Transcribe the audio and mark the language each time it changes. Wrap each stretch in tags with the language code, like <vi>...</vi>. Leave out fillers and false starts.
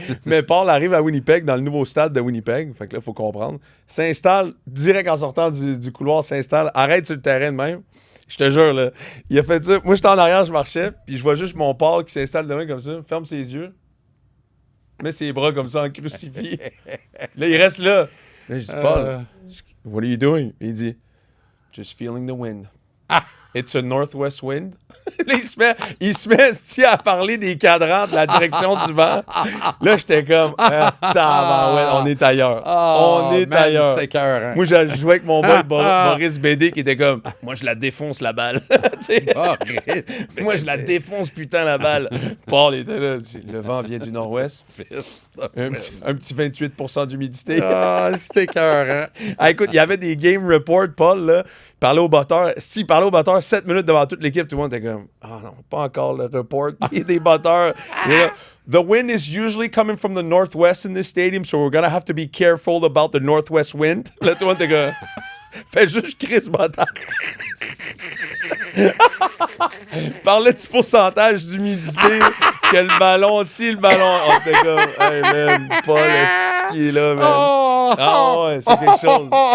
<fr>Mais Paul arrive à Winnipeg, dans le nouveau stade de Winnipeg. Fait que là, il faut comprendre. S'installe, direct en sortant du couloir, s'installe, arrête sur le terrain de même. Je te jure, là. Il a fait ça. Moi, j'étais en arrière, je marchais, puis je vois juste mon Paul qui s'installe de même comme ça, ferme ses yeux, met ses bras comme ça en crucifix. Là, il reste là. Là, je dis, Paul,</fr> <en>what are you doing?</en> <fr>Il dit,</fr> <en>just feeling the wind. It's a northwest wind.</en> <fr>Là, il se met esti, à parler des cadrans de la direction du vent. Là, j'étais comme, tabarouette, on est ailleurs. On est ailleurs. C'est cœur. Moi, je jouais avec mon boy Boris Bédé qui était comme, moi, je la défonce la balle. Tu sais, moi, je la défonce putain la balle. Paul était là. Le vent vient du nord-ouest. Un petit 28% d'humidité. Ah, c'était cœur. Ah, écoute, il y avait des game reports, Paul, là. Il parlait au batteur. S'il parlait au batteur 7 minutes devant toute l'équipe, tout le monde était comme, ah non, pas encore le report. Il y a des batteurs. Il est là,</fr> <en>the wind is usually coming from the northwest in this stadium, so we're gonna have to be careful about the northwest wind.</en> <fr>Là, tout le monde était comme, fais juste Chris Bâtard. Parlait du pourcentage d'humidité, que le ballon, si le ballon. On était comme, hey man, Paul, est-ce qui est là, man? Ah ouais, c'est quelque chose.</fr>